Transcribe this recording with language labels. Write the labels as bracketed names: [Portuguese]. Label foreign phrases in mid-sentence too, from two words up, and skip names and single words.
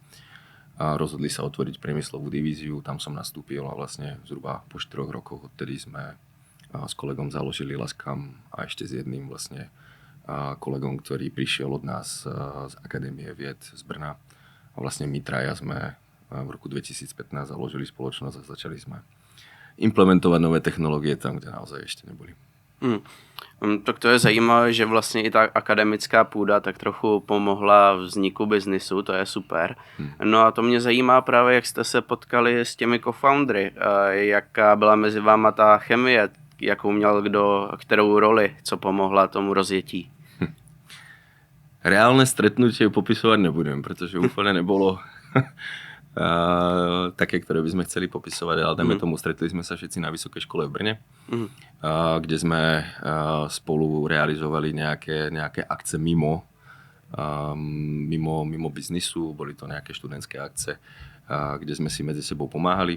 [Slovak] Rozhodli sa otvoriť priemyslovú divíziu, tam som nastúpil a vlastne zhruba po 4 rokoch odtedy sme s kolegom založili Lascam a ešte s jedným vlastne kolegom, ktorý prišiel od nás z Akadémie vied z Brna. A vlastne my traja sme v roku 2015 založili spoločnosť a začali sme implementovať nové technológie tam, kde naozaj ešte neboli. [Czech] Tak to je zajímavé, že vlastně i ta akademická půda tak trochu pomohla vzniku biznisu, to je super. No a to mě zajímá právě, jak jste se potkali s těmi co-foundry, jaká byla mezi váma ta chemie, jakou měl kdo, kterou roli, co pomohla tomu rozjetí. [Slovak] Reálne stretnutie popisovať nebudem, pretože úplne nebolo také, ktoré by sme chceli popisovať, ale dajme tomu, stretli sme sa všetci na Vysokej škole v Brne, kde sme spolu realizovali nejaké akce mimo biznisu, boli to nejaké študentské akce, kde sme si medzi sebou pomáhali.